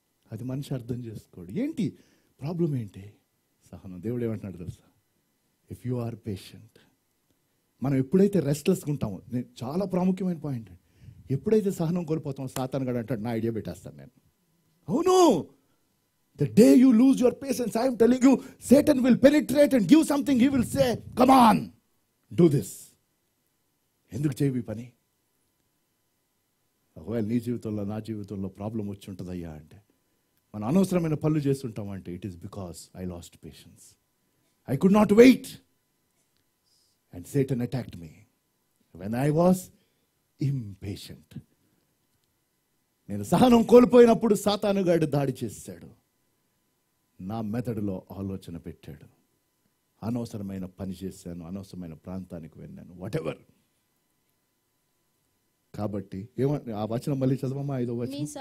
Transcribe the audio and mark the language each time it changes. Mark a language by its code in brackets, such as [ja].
[te] అది మనిషి అర్థం చేసుకోడు. ఏంటి ప్రాబ్లం? ఏంటి? సహనం. దేవుడు ఏమంటున్నాడు తెలుసా? [en] If you are patient. [te] మనం ఎప్పుడైతే రెస్ట్లెస్గా ఉంటామో, నేను చాలా ప్రాముఖ్యమైన పాయింట్, ఎప్పుడైతే సహనం కోల్పోతామో సాతాను గడు అంటాడు, నా ఐడియా పెట్టేస్తాను నేను. అవును. [en] The day you lose your patience, I am telling you, Satan will penetrate and give something. He will say, come on, do this. [te] ఎందుకు చేయవి పని? ఒకవేళ నీ జీవితంలో, నా జీవితంలో ప్రాబ్లం వచ్చి ఉంటుందయ్యా అంటే, మనం అనవసరమైన పనులు చేస్తుంటామంటే, [en] It is because I lost patience. I could not wait. And Satan attacked me when I was impatient. [te] నేను సహనం కోల్పోయినప్పుడు సాతానుగాడు దాడి చేశాడు. నా మెదడులో ఆలోచన పెట్టాడు. అనవసరమైన పని చేశాను, అనవసరమైన ప్రాంతానికి వెళ్ళాను, వాటెవర్. కాబట్టి ఏమంటే ఆ వచనం మళ్ళీ చదవమ్మా, 5వ వచనం.